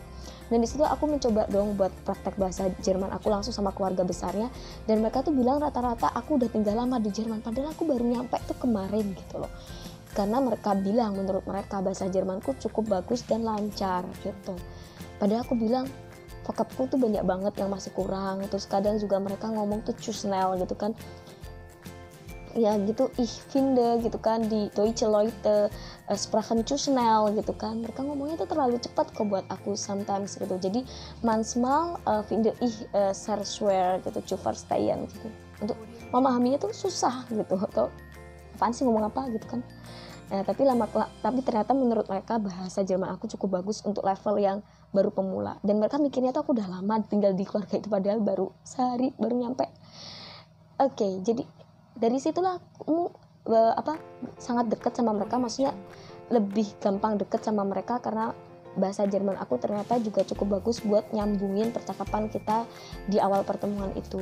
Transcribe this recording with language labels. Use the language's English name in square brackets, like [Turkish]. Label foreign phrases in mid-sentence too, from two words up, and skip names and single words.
[Indonesian] Dan disitu aku mencoba dong buat praktek bahasa Jerman aku langsung sama keluarga besarnya, dan mereka tuh bilang rata-rata aku udah tinggal lama di Jerman, padahal aku baru nyampe tuh kemarin gitu loh. Karena mereka bilang menurut mereka bahasa Jermanku cukup bagus dan lancar gitu. Padahal aku bilang vocabku tuh banyak banget yang masih kurang. Terus kadang juga mereka ngomong tuh [German] zu schnell [Indonesian] gitu kan, ya gitu, [German] ich finde [Indonesian] gitu kan, di [German] Deutsche Leute sprechen zu schnell [Indonesian] gitu kan, mereka ngomongnya tuh terlalu cepat kok buat aku sometimes gitu. Jadi [German] manchmal finde ich sehr schwer [Indonesian] gitu [German] zu verstehen [Indonesian] gitu, untuk memahaminya tuh susah gitu, atau apaan sih ngomong apa gitu kan. Tapi ternyata menurut mereka bahasa Jerman aku cukup bagus untuk level yang baru pemula, dan mereka mikirnya tuh aku udah lama tinggal di keluarga itu, padahal baru sehari baru nyampe. Oke, jadi dari situlah aku sangat dekat sama mereka, maksudnya lebih gampang deket sama mereka karena bahasa Jerman aku ternyata juga cukup bagus buat nyambungin percakapan kita di awal pertemuan itu.